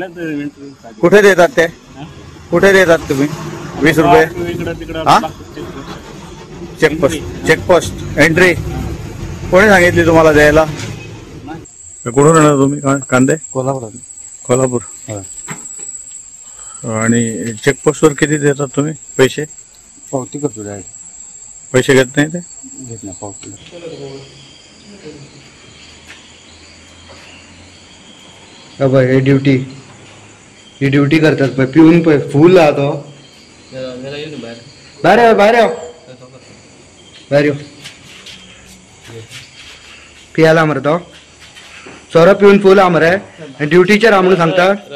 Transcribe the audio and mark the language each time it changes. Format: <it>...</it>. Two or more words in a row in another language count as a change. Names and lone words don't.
<mr>कुठे देतात ते कुठे देतात तुम्ही 20 रुपये हा चेकपोस्ट एंट्री कोणी सांगितली तुम्हाला द्यायला कुठून आणणार तुम्ही कांदे कोल्हापूर आणि चेकपोस्टवर किती देतात तुम्ही पैसे पावती करतो पैसे घेत नाही ते घेत नाही पावती</mr> <kok>हे ड्युटी करतात पळय पिऊन पळय फूल आहा तो भायर यो पियाला मरे तो सोरो पिऊन फूल आहा मरे ड्युटीचेर आहा म्हणून सांगता</kok>